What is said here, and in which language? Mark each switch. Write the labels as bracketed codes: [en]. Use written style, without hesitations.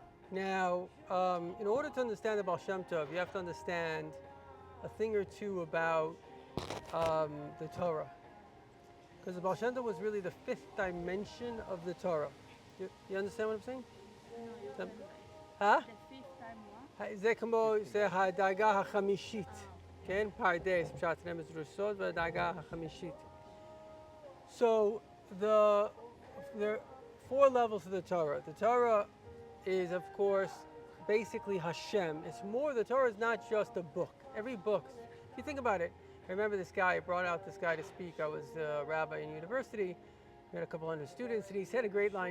[en] Now, in order to understand the Baal Shem Tov, you have to understand a thing or two about the Torah. Because the Baal Shem Tov was really the fifth dimension of the Torah. You understand what I'm saying? Huh? The fifth time what? [he] זה כמו, זה הדרגה החמישית, כן? פרדס, פשט רמז רוסות והדרגה החמישית. [en] So, there are four levels of the Torah. The Torah is, of course, basically Hashem. It's more, the Torah is not just a book. Every book, if you think about it, I remember this guy, I brought out this guy to speak. I was a rabbi in university. We had a couple hundred students, and he said a great line.